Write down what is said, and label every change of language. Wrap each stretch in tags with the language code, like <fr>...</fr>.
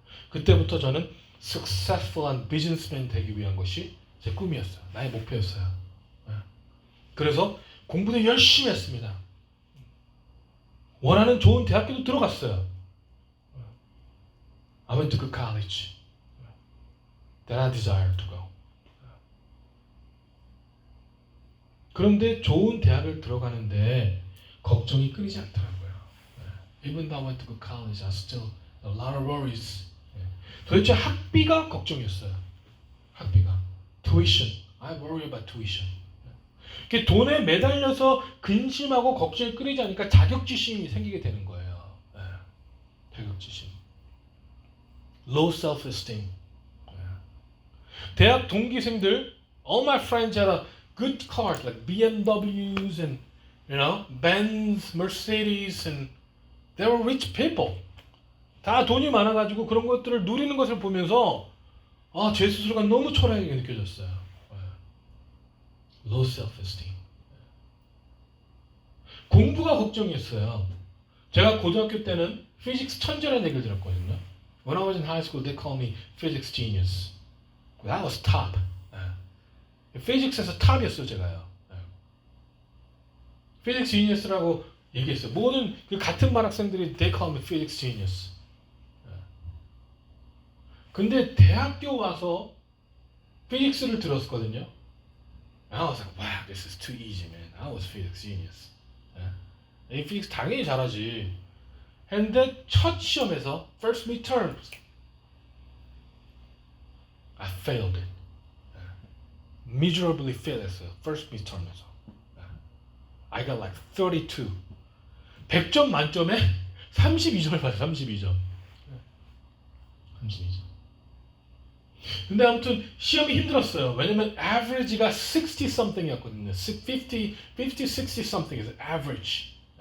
<ko>그때부터 저는 successful한 비즈니스맨 되기 위한 것이 제 꿈이었어요. 나의 목표였어요. 그래서 공부도 열심히 했습니다. 원하는 좋은 대학교도 들어갔어요.</ko> <en>I went to good college that I desired to go.</en> <ko>그런데 좋은 대학을 들어가는데 걱정이 끊이지 않더라고요.</ko> <en>Even though I went to good college, I still a lot of worries.</en> <ko>도대체 학비가 걱정이었어요. 학비가.</ko> <en>Tuition. I worry about tuition.</en> <ko>돈에 매달려서 근심하고 걱정이 끊이지 않으니까 자격지심이 생기게 되는 거예요. 자격지심.</ko> <en>Low self-esteem.</en> <ko>대학 동기생들,</ko> <en>all my friends had a good cars like BMWs and Benz, Mercedes, and they were rich people.</en> <ko>다 돈이 많아가지고 그런 것들을 누리는 것을 보면서 제 스스로가 너무 초라하게 느껴졌어요.</ko> <en>Low self-esteem.</en> <ko>공부가 걱정이었어요. 제가 고등학교 때는 physics 천재라는 얘기를 들었거든요.</ko> <en>When I was in high school, they called me physics genius. That was top.</en> <ko>피직스에서 탑이었어요, 제가요. physics genius라고 얘기했어요. 모든 그 같은 반 학생들이</ko> <en>they call me physics genius.</en> <ko>근데 대학교 와서 피직스를 들었거든요.</ko> <en>I was like, wow, this is too easy, man. I was physics genius.</en> <ko>이 피직스 당연히 잘하지. 했는데 첫 시험에서</ko> <en>first midterm, I failed it. Miserably failed 했어요. first midterm에서. I got like 32.</en> <ko>100점 만점에 32점을 받았어요. 32점. 32점. 근데 아무튼 시험이 힘들었어요. 왜냐면 average가 60 something이었거든요.</ko> <en>50, 60 something is average.</en>